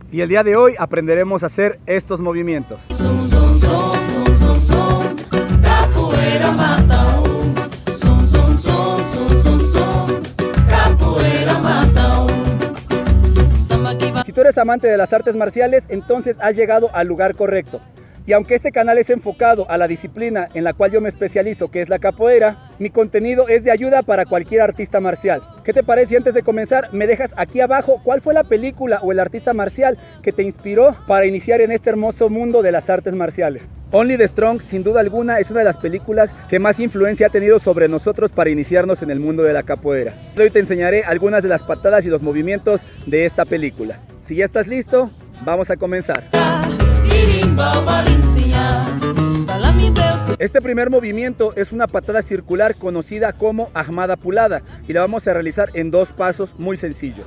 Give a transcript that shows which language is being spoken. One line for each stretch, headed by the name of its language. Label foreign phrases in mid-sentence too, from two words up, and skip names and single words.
Spanish: Y el día de hoy aprenderemos a hacer estos movimientos.
Portuguese: Som, som, som, som, som, som, capoeira mata um. Som, som, som, som, som, som, capoeira mata um. Samba que va.
Spanish: Si tú eres amante de las artes marciales, entonces has llegado al lugar correcto. Y aunque este canal es enfocado a la disciplina en la cual yo me especializo, que es la capoeira, mi contenido es de ayuda para cualquier artista marcial. ¿Qué te parece si antes de comenzar me dejas aquí abajo cuál fue la película o el artista marcial que te inspiró para iniciar en este hermoso mundo de las artes marciales? Only the Strong, sin duda alguna, es una de las películas que más influencia ha tenido sobre nosotros para iniciarnos en el mundo de la capoeira. Hoy te enseñaré algunas de las patadas y los movimientos de esta película. Si ya estás listo, vamos a comenzar. Este primer movimiento es una patada circular conocida como
Portuguese: ahmada pulada
Spanish: y la vamos a realizar en dos pasos muy sencillos.